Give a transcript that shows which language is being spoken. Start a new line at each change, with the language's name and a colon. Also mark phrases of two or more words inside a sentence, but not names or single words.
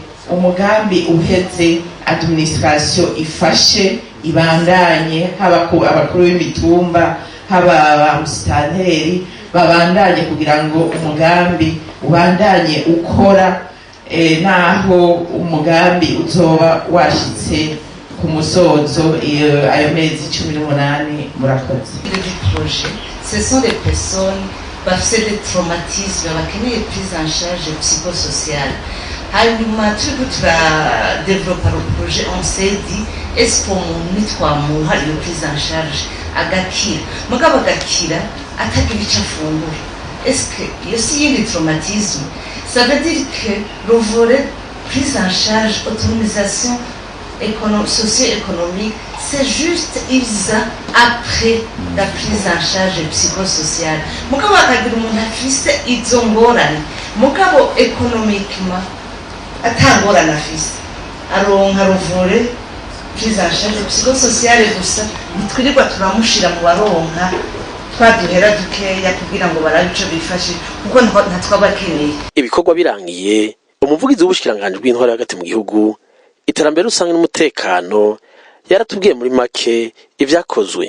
Rundi: Umugambi uheze administration ifashe ibandanye haba ku abakuru b'imitumba haba abamusitanteri babandanye kugira ngo umugambi ubandanye ukora naho umugambi uzoba washitse ku musozo ayo mezi 18 murakoze.
French: Le projet, ce sont des personnes bafite des traumatismes bakeneye prise en charge psychosociale.
Rundi: Hanyuma turiko turadevelopa
French: le projet, on s'est dit est-ce qu'on
Rundi: nitwamuha iyo
French: prise en charge
Rundi: agakira mugabo agakira atagira icyo afungura.
French: Est-ce que
Rundi: iyo si yindi traumatisme?
French: Ça veut dire que le volet prise en charge, autonomisation socio-économique, c'est juste ISA après la prise en charge psychosociale.
Rundi: Mugabo akagira umuntu afise izo ngorane mugabo économiquement atangorane afise aronka ruvure
French: prise en charge psychosociale
Rundi: gusa ntitwirirwa turamushira mu baronka twaduhera dukeya kugira ngo barabe ico bifashe kuko ntatwabakeneye. Ibikorwa birangiye umuvugizi w'ubushikiranganje bw'intwaro hagati mu gihugu iterambere rusange n'umutekano yaratubwiye muri make ivyakozwe.